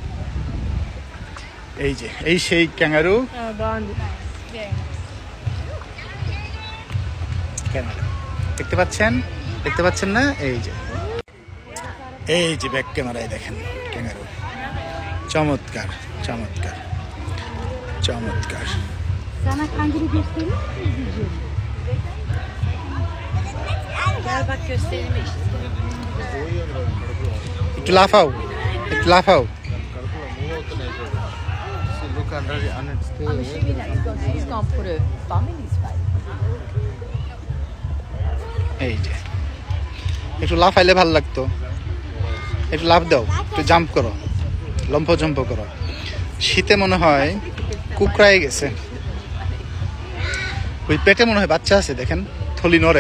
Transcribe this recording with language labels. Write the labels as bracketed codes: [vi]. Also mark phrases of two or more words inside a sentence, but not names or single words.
[bn] এই যে এই সেই ক্যাঙ্গারু। দেখতে পাচ্ছেন না? এই যে ব্যাক ক্যামেরায় দেখেন ক্যাঙ্গারু। চমৎকার চমৎকার চমৎকার। [tr] Sana kanguru göstereyim mi? Gel bak göstereyim işte. [bn] একটু লাফাও, একটু লাফাও। [en] He's gonna put a bum in his face. [bn] এই যে একটু লাফাইলে ভালো লাগতো, একটু লাফ দাও, একটু জাম্প করো, লম্ফ জম্প করো। শীতে মনে হয় কুকড়ায় গেছে, ওই পেটে মনে হয় বাচ্চা আছে, দেখেন থলি নড়ে